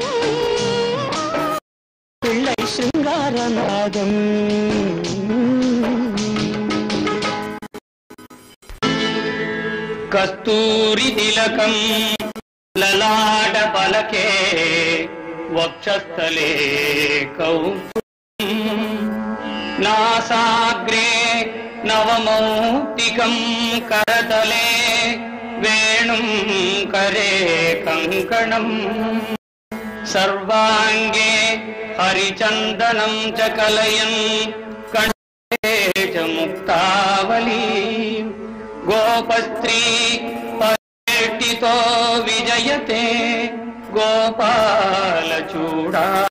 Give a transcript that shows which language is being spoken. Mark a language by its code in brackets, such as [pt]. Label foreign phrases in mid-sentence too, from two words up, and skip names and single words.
[sa] पिळ्ळै शृङ्गारनादम् कस्तूरी तिलकं ललाट फलके वक्षःस्थले कौस्तुभं नासाग्रे नवमौक्तिकं करतले वेणुं करे कङ्कणम् सर्वांगे हरिचंदनं च कलयन् कंठे च मुक्तावली गोपस्त्री परिवेष्टितो विजयते गोपालचूडा